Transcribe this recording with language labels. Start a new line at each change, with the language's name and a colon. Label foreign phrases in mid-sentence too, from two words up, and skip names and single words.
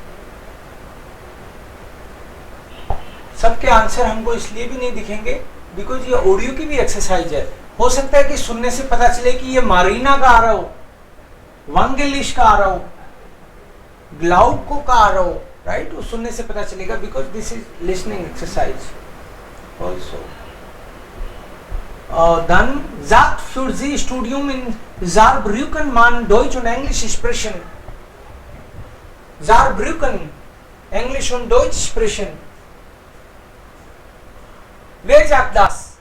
Hindi: सबके आंसर हमको इसलिए भी नहीं दिखेंगे बिकॉज ये ऑडियो की भी एक्सरसाइज है. हो सकता है कि सुनने से पता चले कि ये मारीना का आ रहा हो, वांगेलिश का आ रहा हो, ग्लाउको का आ रहा हो, राइट. वो सुनने से पता चलेगा
English: because this is listening exercise also.
German: Dann sagt für Sie Studium in Saarbrücken man Deutsch und Englisch sprechen. Saarbrücken, Englisch und Deutsch sprechen. Wer sagt das?